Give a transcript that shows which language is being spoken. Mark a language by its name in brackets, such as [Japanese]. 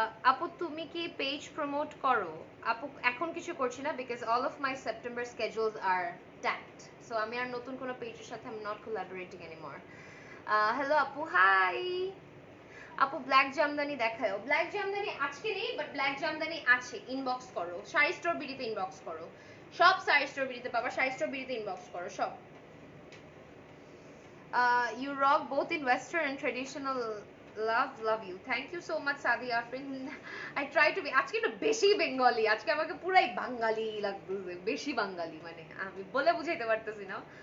[Bangla] আপু তুমি কি পেজ প্রমোট করো? আপু এখন কিছু করছি না, [English] because all of my September schedules are tact, so [Bangla] আমি আর নতুন কোনো পেজের সাথে আমি [English] Not collaborating anymore. [Bangla] হ্যালো আপু, হাই। আপু ব্ল্যাক জামদানি দেখাও। ব্ল্যাক জামদানি আজকে নেই, বাট ব্ল্যাক জামদানি আছে, ইনবক্স করো। শাড়ি স্টোর বিডিতে ইনবক্স করো, সব শাড়ি স্টোর বিডিতে পাবা, শাড়ি স্টোর বিডিতে ইনবক্স করো সব। [English] You rock both in Western and traditional. Love you. Thank you so much, Sadi Afrin. I try to be. [Bangla] আজকে একটু বেশি বেঙ্গলি, আজকে আমাকে পুরাই বাঙালি লাগতেছে, বেশি বাঙালি, মানে আমি বলে বুঝাইতে পারতেছি না।